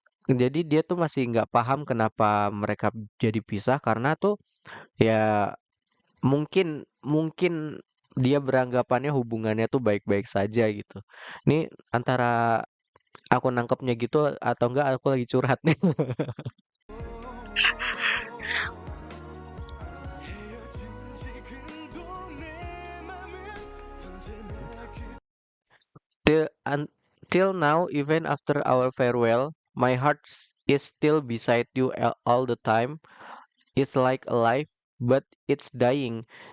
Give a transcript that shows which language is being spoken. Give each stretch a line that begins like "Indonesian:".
Indonesian: Jadi dia tuh masih nggak paham kenapa mereka jadi pisah karena tuh ya mungkin mungkin dia beranggapannya hubungannya tuh baik-baik saja gitu. Ini antara aku nangkepnya gitu atau enggak aku lagi curhat nih.
Korean: 헤어진 지금도 내 맘은 언제나
English: Till now, even after our farewell, my heart is still beside you all the time. It's like alive, but it's dying.